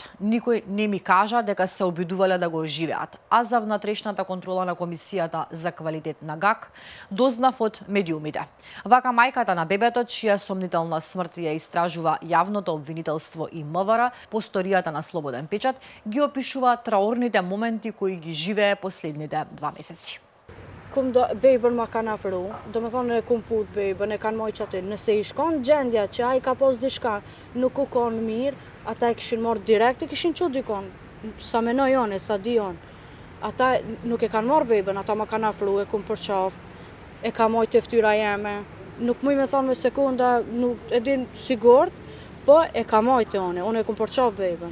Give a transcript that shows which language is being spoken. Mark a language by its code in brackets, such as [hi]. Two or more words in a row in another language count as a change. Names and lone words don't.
[mk] Никој не ми кажа дека се обидувале да го оживеат, а за внатрешната контрола на Комисијата за квалитет на ГАК дознав од медиумите. Вака мајката на бебето, чија сомнителна смрт ја истражува јавното обвинителство и МВР, по сторијата на Слободен печат, ги опишува траорните моменти кои ги живее последните 2 месеци. [sq] Kom bejbën ma kanë afru, do me thonë e kum puth bejbën, e kanë mojë qatë, nëse i shkon gjendja që a i ka pos dishka nuk u konë mirë, ata e kishin marrë direkt, e kishin që dikon, sa menoj on, sa di on. Ata nuk e kanë marrë bejbën, ata ma kanë afru, e kum përqaf, e ka mojë të ftyra jeme, nuk muj me thonë me sekunda, nuk e din sigurt, po e ka mojë të one e kum përqaf bejbën.